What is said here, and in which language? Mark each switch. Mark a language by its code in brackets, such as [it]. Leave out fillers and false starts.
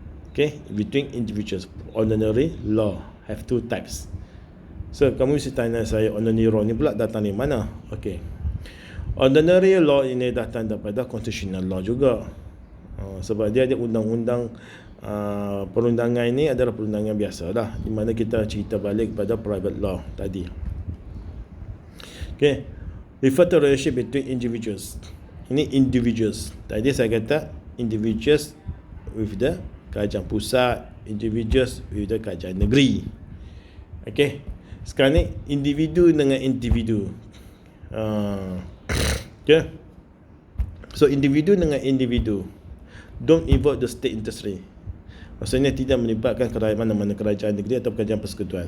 [en] Okay, between individuals. Ordinary law have 2 types. [ms] So kamu mesti tanya saya, ordinary law ni pula datang dari mana? Okay, ordinary law ini datang daripada constitutional law juga. Sebab dia ada undang-undang. Perundangan ini adalah perundangan biasa dah, di mana kita cerita balik kepada private law tadi. [en] Okay, refer to relationship between individuals. [ms] Ini [en] individuals. [ms] Tadi saya kata [en] individuals with the [ms] kerajaan pusat, [en] individuals with the [ms] kerajaan negeri. Okay, sekarang ni individu dengan individu. [en] Okay, so [ms] individu dengan individu [en] don't involve the state industry. [ms] Maksudnya tidak melibatkan mana-mana kerajaan negeri atau kerajaan persekutuan.